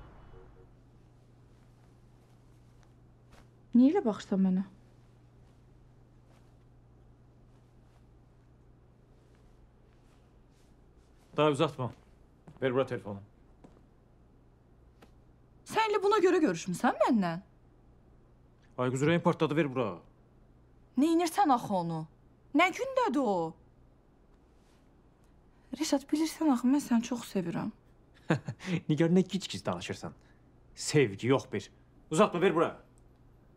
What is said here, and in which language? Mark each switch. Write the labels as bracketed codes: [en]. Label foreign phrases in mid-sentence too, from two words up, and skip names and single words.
[tr] Niye öyle baksan bana? [az] Daha uzatma. Ver bura telefonu. [tr] Senle buna göre [az] görüşmüsən məndən? Aygüz ürəyin partladı, ver bura. Ne inirsən axı onu? Nə gündədir o? Reşat, bilirsən axı, mən səni çox sevirəm. Nigar, nə gic-gic danışırsan? Sevgi yox bir. Uzatma, ver bura.